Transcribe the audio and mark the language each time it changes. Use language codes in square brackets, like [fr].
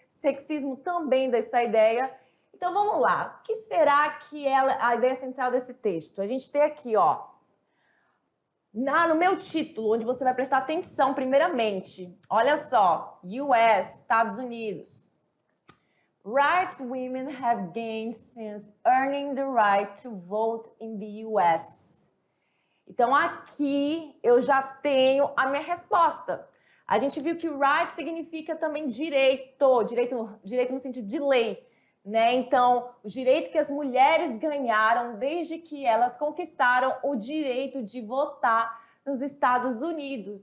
[pt] Sexismo também dá essa ideia. Então vamos lá. O que será que é a ideia central desse texto? A gente tem aqui, ó. No meu título, onde você vai prestar atenção primeiramente, olha só, US, Estados Unidos. [en] Rights women have gained since earning the right to vote in the US. [pt] Então aqui eu já tenho a minha resposta. A gente viu que right significa também direito no sentido de lei, né? Então, o direito que as mulheres ganharam desde que elas conquistaram o direito de votar nos Estados Unidos.